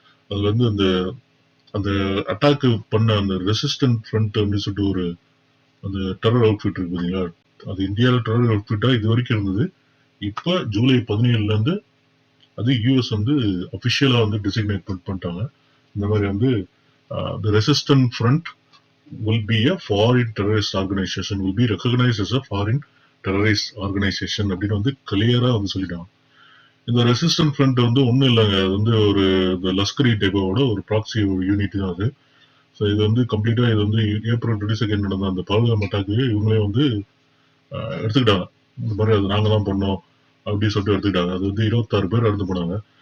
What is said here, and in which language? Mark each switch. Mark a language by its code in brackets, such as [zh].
[ta] அதுல வந்து அந்த அந்த அட்டாக் பண்ண அந்த ரெசிஸ்டன்ட் ஃப்ரண்ட் அப்படின்னு சொல்லிட்டு ஒரு அந்த டெரர் அவுட்ஃபிட் இருக்கு பார்த்தீங்களா? அது இந்தியாவில் டெரர் அவுட்ஃபிட்டா இது வரைக்கும் இருந்தது. இப்ப ஜூலை 17ல இருந்து அது யூஎஸ் வந்து அபிஷியலா வந்து டிசிக்னேட் பண்ணிட்டாங்க. இந்த மாதிரி வந்து [en] the resistant front will be a foreign terrorist organization, will be recognized as a foreign terrorist organization [ta] அப்படின்னு வந்து கிளியரா வந்து சொல்லிட்டாங்க. இந்த ரெசிஸ்டன்ட் ஃப்ரண்ட் வந்து ஒன்றும் இல்லைங்க. அது வந்து ஒரு இந்த லஷ்கர் இ தொய்பாவோட ஒரு ப்ராக்சி யூனிட் தான் அது. ஸோ இது வந்து கம்ப்ளீட்டா இது வந்து ஏப்ரல் 22 நடந்த அந்த பகல்காம் அட்டாக்கு இவங்களே வந்து எடுத்துக்கிட்டாங்க. இந்த மாதிரி அது நாங்க தான் பண்ணோம் அப்படின்னு சொல்லிட்டு எடுத்துக்கிட்டாங்க. அது வந்து 26 பேர் இறந்து போனாங்க.